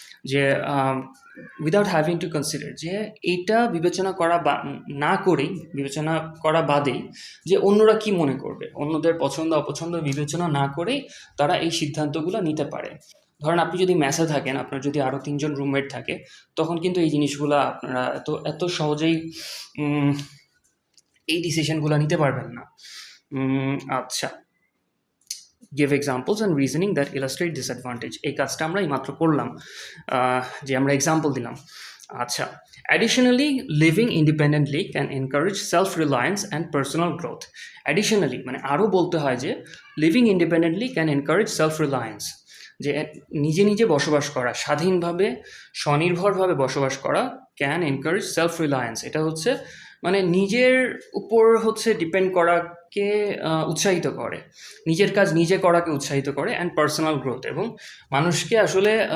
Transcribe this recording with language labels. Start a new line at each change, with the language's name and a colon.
Bangla: যে
English: without having to consider,
Bangla: যে এইটা বিবেচনা করা না করেই, বিবেচনা করা বাদেই যে অন্যরা কি মনে করবে, অন্যদের পছন্দ অপছন্দ বিবেচনা না করেই তারা এই সিদ্ধান্তগুলো নিতে পারে। ধরেন আপনি যদি মেসে থাকেন, আপনার যদি আরও 3 জন রুমমেট থাকে, তখন কিন্তু এই জিনিসগুলো আপনারা এত সহজেই এই ডিসিশনগুলো নিতে পারবেন না। আচ্ছা,
English: give examples and reasoning that illustrate disadvantage।
Bangla: এই কাজটা আমরা এইমাত্র করলাম, যে আমরা এক্সাম্পল দিলাম। আচ্ছা,
English: additionally living independently can encourage self reliance and personal growth। additionally
Bangla: মানে আরও বলতে হয় যে
English: living independently can encourage self reliance,
Bangla: যে নিজে নিজে বসবাস করা, স্বাধীনভাবে স্বনির্ভরভাবে বসবাস করা,
English: can encourage self reliance,
Bangla: এটা হচ্ছে মানে নিজের উপর হচ্ছে ডিপেন্ড করাকে উৎসাহিত করে, নিজের কাজ নিজে করাকে উৎসাহিত করে,
English: and personal growth,
Bangla: এবং মানুষকে আসলে